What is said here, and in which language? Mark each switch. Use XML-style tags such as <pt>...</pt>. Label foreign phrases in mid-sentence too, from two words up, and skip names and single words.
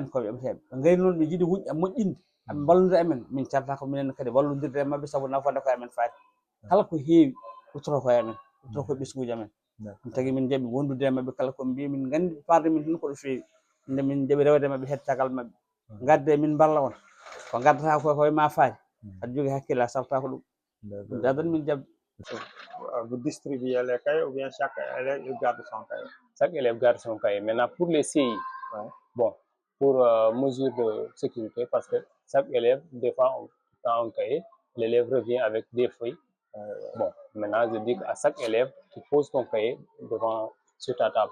<ff>koɓe yoɓeteɓe ɓe ngari noon ɓe jiiɗi moƴƴinde aɓe ballodira amen min calta ko minen kadi wallodirde e mabɓe saabu nafoore ko amen faati kala ko heewi uttoto koye amen uttoto koye ɓesguji amen ɗum tagui min jaɓi wondude e mabɓe kala ko mbi min gandi farde min tan ko ɗo feewi nde min jaɓi rewde e mabɓe hedde caggal mabɓe gadde min balla on ko gaddata koye ma faati aɗa jogui hakkille a salta ko ɗum ɗum dadani min jaɓde.</ff> <fr>Vous distribuez les cahiers ou bien chaque élève il garde son cahier? Chaque élève garde son cahier. Maintenant, pour les CI, bon, pour mesure de sécurité, parce que chaque élève, des fois, on prend un cahier, l'élève revient avec des feuilles. Bon, maintenant, je dis à chaque élève, tu poses ton cahier sur ta table.</fr>